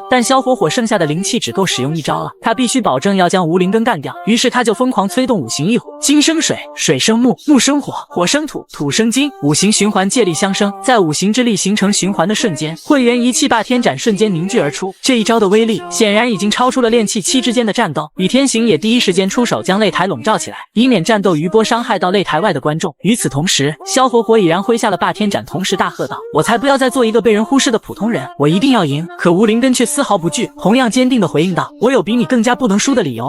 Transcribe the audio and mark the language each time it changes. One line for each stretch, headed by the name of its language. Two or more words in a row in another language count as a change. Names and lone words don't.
Chinese: 但萧火火剩下的灵气只够使用一招了，他必須保證要将无灵根干掉。于是他就疯狂催动五行一火，金生水，水生木，木生火，火生土，土生金，五行循環借力相生。在五行之力形成循環的瞬间，混元一气霸天斩瞬間凝聚而出。这一招的威力显然已經超出了煉氣期之間的戰鬥。倚天行也第一時間出手將擂台籠罩起來，以免戰鬥餘波傷害到擂台外的觀眾。與此同時，蕭火火已然揮下了霸天斬，同時大喝道：我才不要再做一個被人忽視的普通人，我一定要贏！可無靈根卻絲毫不懼，同樣堅定地回應道：我有比你更加不能輸的理由。